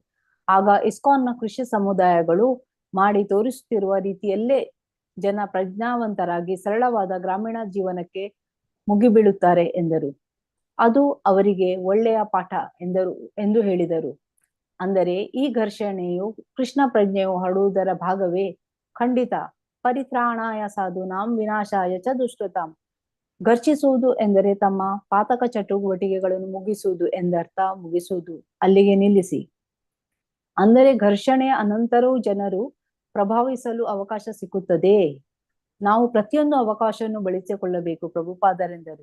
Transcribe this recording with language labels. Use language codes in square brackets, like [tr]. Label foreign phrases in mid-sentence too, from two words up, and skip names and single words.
[kn] ಆಗ ಇಸ್ಕಾನ್ನ ಕೃಷಿ ಸಮುದಾಯಗಳು ಮಾಡಿ ತೋರಿಸುತ್ತಿರುವ ರೀತಿಯಲ್ಲೇ ಜನ ಪ್ರಜ್ಞಾವಂತರಾಗಿ ಸರಳವಾದ ಗ್ರಾಮೀಣ ಜೀವನಕ್ಕೆ ಮುಗಿಬೀಳುತ್ತಾರೆ ಎಂದರು. ಅದು ಅವರಿಗೆ ಒಳ್ಳೆಯ ಪಾಠ ಎಂದು ಹೇಳಿದರು. ಅಂದರೆ ಈ ಘರ್ಷಣೆಯು ಕೃಷ್ಣ ಪ್ರಜ್ಞೆಯು ಹರಡುವುದರ ಭಾಗವೇ? ಖಂಡಿತ. [sa] ಪರಿತ್ರಾಣಾಯ ಸಾಧೂನಾಂ ವಿನಾಶಾಯ ಚ ದುಷ್ಕೃತಾಂ. [kn] ಘರ್ಷಿಸುವುದು ಎಂದರೆ ತಮ್ಮ ಪಾತಕ ಚಟುವಟಿಕೆಗಳನ್ನು ಮುಗಿಸುವುದು ಎಂದರ್ಥ. ಮುಗಿಸುವುದು ಅಲ್ಲಿಗೆ ನಿಲ್ಲಿಸಿ. ಅಂದರೆ ಘರ್ಷಣೆಯ ಅನಂತರವೂ ಜನರು ಪ್ರಭಾವಿಸಲು ಅವಕಾಶ ಸಿಕ್ಕುತ್ತದೆ. ನಾವು ಪ್ರತಿಯೊಂದು ಅವಕಾಶವನ್ನು ಬಳಸಿಕೊಳ್ಳಬೇಕು ಪ್ರಭುಪಾದರೆಂದರು.